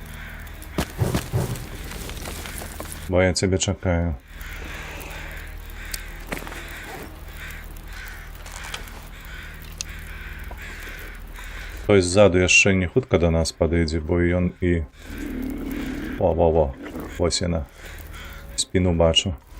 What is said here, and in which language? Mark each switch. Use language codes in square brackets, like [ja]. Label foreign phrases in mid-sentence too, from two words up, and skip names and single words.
[uk] Бо я тебе чекаю. [be] Хтось ззаду яшчэ не хутка до нас падыдзе, бо ён і... Во. Ось яна. Спіну бачу.